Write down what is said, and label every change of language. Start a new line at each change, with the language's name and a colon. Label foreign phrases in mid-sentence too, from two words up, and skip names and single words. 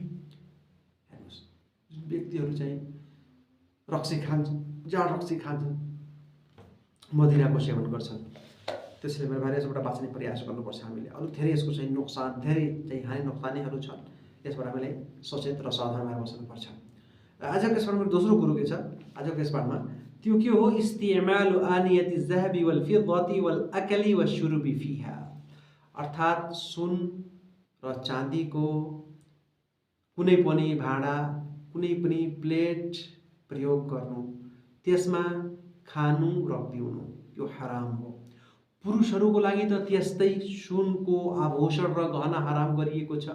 Nepali: हेर्नुहोस्, व्यक्तिहरू चाहिँ रक्सी खान्छन्, जाँड रक्सी खान्छन्, मदिराको सेवन गर्छन्, त्यसैले मेरो भाइ यसबाट बाँच्ने प्रयास गर्नुपर्छ हामीले। अरू धेरै यसको चाहिँ नोक्सान, धेरै चाहिँ हानि नोक्सानीहरू छन्, यसबाट हामीले सचेत र सावधान भएर बस्नुपर्छ। र आजको यसबाट मेरो दोस्रो कुरो के छ, आजको यसबाटमा त्यो के हो,
Arabic: استعمال آنية الذهب والفضة والأكل والشرب فيها,
Nepali: अर्थात् सुन र चाँदीको कुनै पनि भाँडा, कुनै पनि प्लेट प्रयोग गर्नु, त्यसमा खानु र पिउनु यो हराम हो। पुरुषहरूको लागि त त्यस्तै सुनको आभूषण र गहना हराम गरिएको छ।